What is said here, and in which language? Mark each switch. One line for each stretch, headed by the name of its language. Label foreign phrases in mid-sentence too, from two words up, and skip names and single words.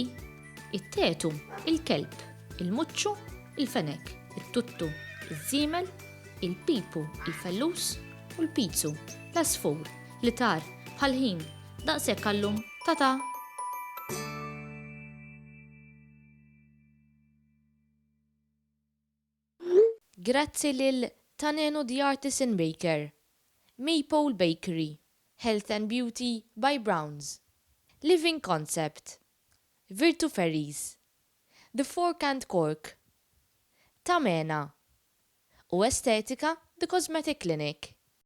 Maltese: It-tetu, il-kelb, il-muċċu, il-fenek, it-tuttu, iż-żiemel, il-pipu, il-fellus u l-pizzu, l-asfur, l-itar, bħal-ħin, daqshekk għallum, ta'. Grazzi lil Tanenu the Artisan Baker, Maypole Bakery, Health and Beauty by Browns, Living Concept, Virtu Ferries, The Fork and Cork, Tamena u Estetika The Cosmetic Clinic.